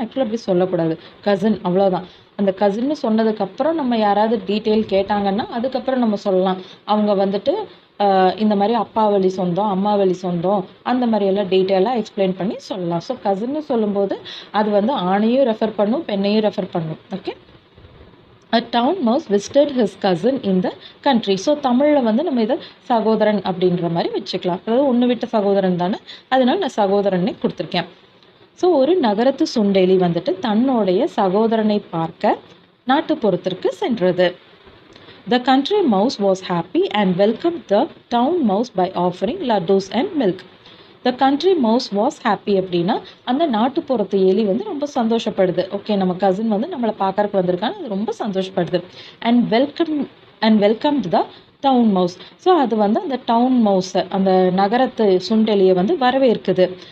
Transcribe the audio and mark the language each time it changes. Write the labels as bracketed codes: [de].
[ta] ஆக்சுவலாக அப்படி சொல்லக்கூடாது, கசின் அவ்வளோதான். அந்த கசின்னு சொன்னதுக்கப்புறம் நம்ம யாராவது டீட்டெயில் கேட்டாங்கன்னா அதுக்கப்புறம் நம்ம சொல்லலாம் அவங்க வந்துட்டு இந்த மாதிரி அப்பா வழி சொந்தம், அம்மா வழி சொந்தம், அந்த மாதிரி எல்லாம் டீட்டெயிலாக எக்ஸ்பிளைன் பண்ணி சொல்லலாம். ஸோ கசின்னு சொல்லும்போது அது வந்து ஆணையும் ரெஃபர் பண்ணும், பெண்ணையும் ரெஃபர் பண்ணும். Okay. [en] A town mouse visited his cousin in the country. [ta] So தமிழில் வந்து நம்ம இதை சகோதரன் அப்படின்ற மாதிரி வச்சுக்கலாம். அதாவது ஒன்று விட்ட சகோதரன் தானே, அதனால நான் சகோதரனே கொடுத்துருக்கேன். ஸோ ஒரு நகரத்து சுண்டெலி வந்துட்டு தன்னுடைய சகோதரனை பார்க்க நாட்டுப்புறத்திற்கு சென்றது. [en] The country mouse was happy and welcomed the town mouse by offering laddus and milk. The country mouse was happy [ta] அப்படின்னா அந்த நாட்டுப்புறத்து எலி வந்து ரொம்ப சந்தோஷப்படுது. ஓகே, நம்ம கசின் வந்து நம்மளை பார்க்கறக்கு வந்திருக்காங்க, அது ரொம்ப சந்தோஷப்படுது. [en] And welcomed the town mouse. [ta] So அது வந்து அந்த டவுன் மவுஸை, அந்த நகரத்து சுண்டெலியை வந்து வரவேற்குது.